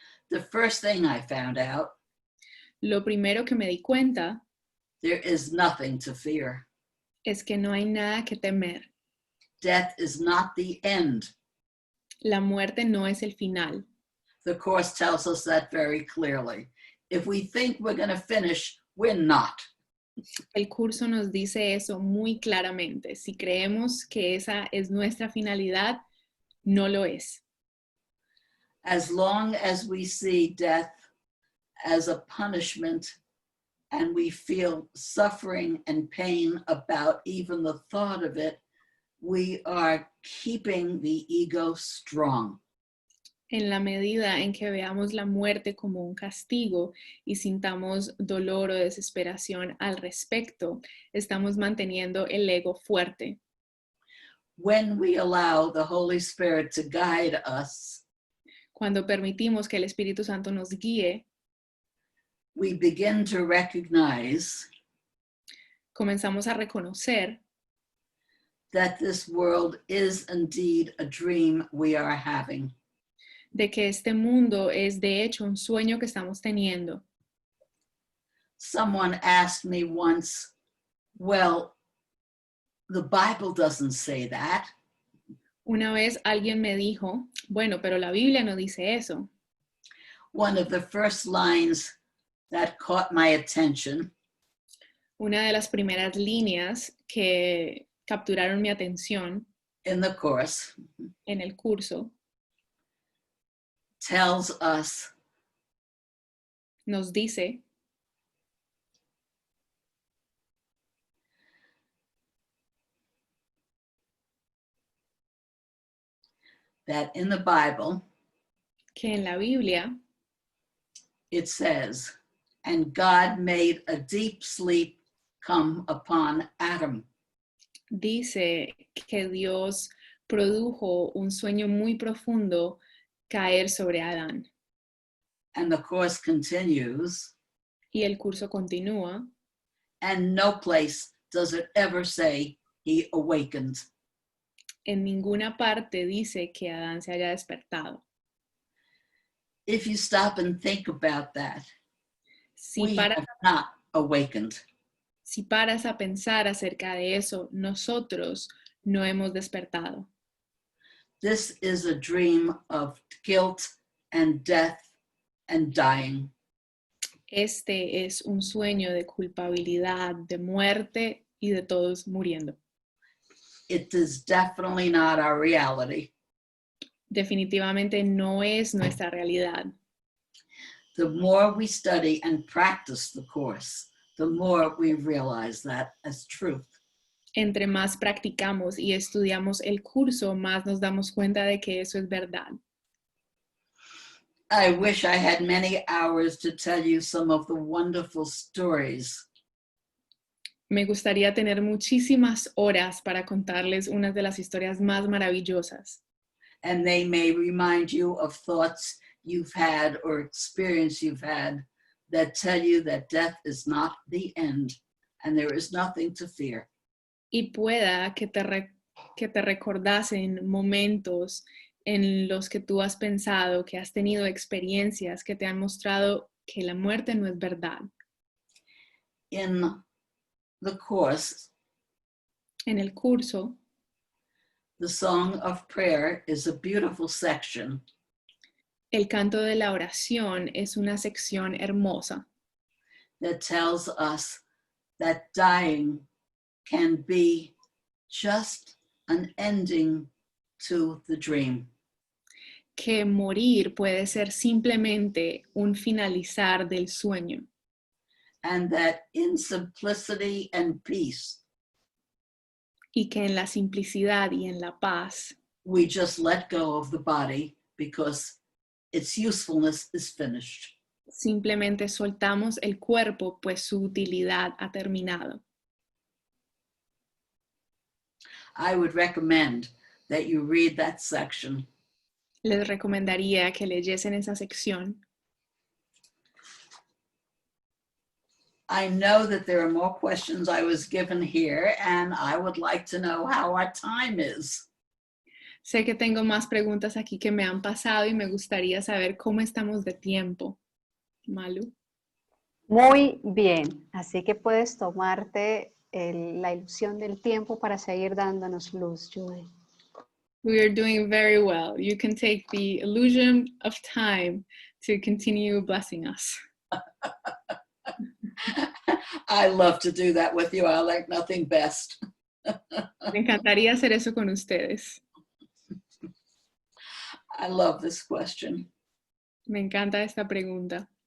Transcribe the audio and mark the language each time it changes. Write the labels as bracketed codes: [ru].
[en] The first thing I found out, [es] Lo primero que me di cuenta [en] there is nothing to fear. [es] es que no hay nada que temer. [en] Death is not the end. [es] La muerte no es el final. [en] The Course tells us that very clearly. If we think we're going to finish, we're not. [es] El curso nos dice eso muy claramente. Si creemos que esa es nuestra finalidad, no lo es. [en] As long as we see death as a punishment and we feel suffering and pain about even the thought of it, we are keeping the ego strong. [es] En la medida en que veamos la muerte como un castigo y sintamos dolor o desesperación al respecto, estamos manteniendo el ego fuerte. [en] When we allow the Holy Spirit to guide us, [es] Cuando permitimos que el Espíritu Santo nos guíe, [en] we begin to recognize [es] comenzamos a reconocer [en] that this world is indeed a dream we are having. [es] de que este mundo es de hecho un sueño que estamos teniendo. [en] Someone asked me once, well, the Bible doesn't say that. [es] Una vez alguien me dijo, bueno, pero la Biblia no dice eso. [en] One of the first lines that caught my attention [es] Una de las primeras líneas que capturaron mi atención [en] in the Course [es] en el curso [en] tells us [es] nos dice [en] that in the Bible, [es] que en la Biblia [en] it says, and God made a deep sleep come upon Adam. [es] dice que Dios produjo un sueño muy profundo caer sobre Adán. [en] And the Course continues, [es] Y el curso continúa, [en] and no place does it ever say he awakened. [es] en ninguna parte dice que Adán se haya despertado. [en] If you stop and think about that, [es] Si [en] we [es] paras, [en] have not awakened. [es] Si paras a pensar acerca de eso, nosotros no hemos despertado. [en] This is a dream of guilt and death and dying. [es] Este es un sueño de culpabilidad, de muerte y de todos muriendo. [en] It is definitely not our reality. [es] Definitivamente no es nuestra realidad. [en] The more we study and practice the course, the more we realize that as truth. [es] Entre más practicamos y estudiamos el curso, más nos damos cuenta de que eso es verdad. [en] I wish I had many hours to tell you some of the wonderful stories. [es] Me gustaría tener muchísimas horas para contarles unas de las historias más maravillosas. [en] And they may remind you of thoughts you've had or experience you've had that tell you that death is not the end and there is nothing to fear. [es] Y pueda que te recordasen momentos en los que tú has pensado, que has tenido experiencias que te han mostrado que la muerte no es verdad. [en] In the course, [es] En el curso, [en] the Song of Prayer is a beautiful section [es] el canto de la oración es una sección hermosa [en] that tells us that dying can be just an ending to the dream. [es] que morir puede ser simplemente un finalizar del sueño. [en] And that in simplicity and peace, [es] Y que en la simplicidad y en la paz [en] we just let go of the body because its usefulness is finished. [es] simplemente soltamos el cuerpo, pues su utilidad ha terminado. [en] I would recommend that you read that section. [es] Les recomendaría que leyesen esa sección. [en] I know that there are more questions I was given here, and I would like to know how our time is. [es] Sé que tengo más preguntas aquí que me han pasado y me gustaría saber cómo estamos de tiempo. Malu. Muy bien, así que puedes tomarte la ilusión del tiempo para seguir dándonos luz, Judy. [en] We are doing very well. You can take the illusion of time to continue blessing us. I love to do that with you. I like nothing best. [es] Me encantaría hacer eso con ustedes. [en] I love this question. [es] Me encanta esta pregunta.